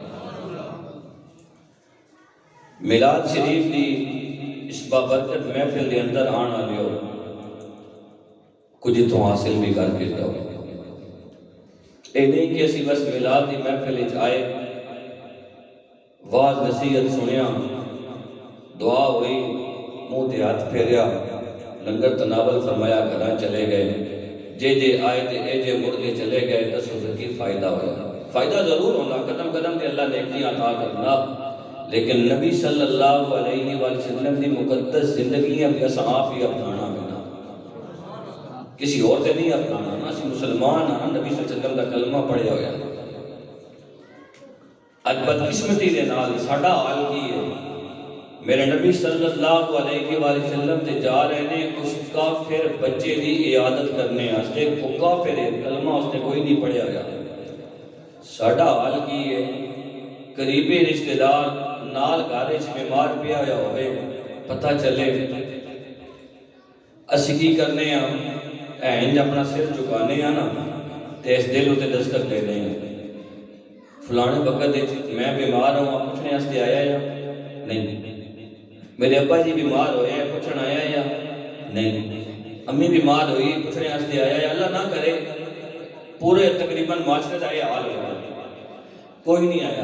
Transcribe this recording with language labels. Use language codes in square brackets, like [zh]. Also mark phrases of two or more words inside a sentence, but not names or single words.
[pa] میلاد شریف دی اس بابرکت محفل دے اندر آنا لیو کچھ تو حاصل بھی کر کے جاؤ. اے نہیں کہ اسی بس میلاد دی محفل آئے، واز نصیحت سنیا، دعا ہوئی، منہ تے ہاتھ پھیریا، لنگر تناول فرمایا گھراں چلے گئے، جے جے آئے تے اے جے مڑ کے چلے گئے، دسو کی فائدہ ہویا؟ فائدہ ضرور ہونا، قدم قدم تے اللہ نیکیاں عطا کرنا، لیکن نبی [ar] صلی اللہ علیہ وآلہ وسلم [pa] دی مقدس زندگیاں بھی آپ ہی اپنانا بنا، کسی اور سے نہیں اپنانا. اسی مسلمان ہاں، نبی [ar] صلی اللہ علیہ وسلم [pa] کا کلمہ پڑھے ہویا. اج بدقسمتی دے نال ساڈا حال کی ہے؟ میرے نبی [ar] صلی اللہ علیہ وآلہ وسلم [pa] تے جا رہے نے اس کافر بچے دی عیادت کرنے واسطے، وہ کافر ہے، کلمہ اس نے کوئی نہیں پڑھیا ہویا. ساڈا حال کی ہے؟ قریبی رشتہ دار نال گھر وچ بیمار پیا ہویا ہوئے، پتہ چلے اسی کی کرنے ہیں اینج اپنا سر چکانے ہیں نا تے اس دل ہوتے دستک دینے ہیں فلانے وقت میں بیمار ہوں آپ پوچھنے واسطے آیا یا نہیں، میرے ابا جی بیمار ہوئے ہیں پوچھن آیا یا نہیں، امی بیمار ہوئی پوچھنے واسطے آیا یا اللہ نہ کرے پورے تقریباً معاشرے کا یہ حال ہوا کوئی نہیں آیا.